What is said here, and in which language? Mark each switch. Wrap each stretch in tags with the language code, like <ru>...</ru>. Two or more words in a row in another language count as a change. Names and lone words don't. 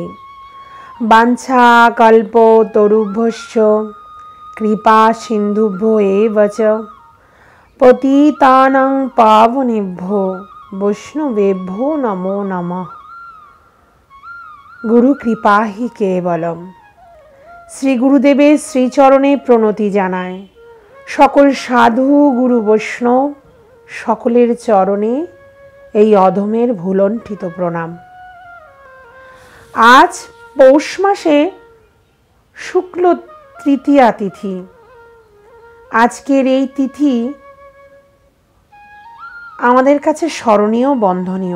<sa>वाञ्छा कल्पतरुभ्यश्च कृपा सिन्धुभ्यो एव च पतितानां पावनेभ्यो वैष्णवेभ्यो नमो नमः। गुरु कृपा ही केवलम।</sa> <bn>শ্রী গুরুদেবের শ্রীচরণে প্রণতি জানায় সকল সাধু গুরু বৈষ্ণব সকলের চরণে এই অধমের ভুলণ্ঠিত প্রণাম। আজ পৌষ মাসে শুক্ল তৃতীয়া তিথি। আজকের এই তিথি আমাদের কাছে স্মরণীয় বন্ধনীয়।</bn>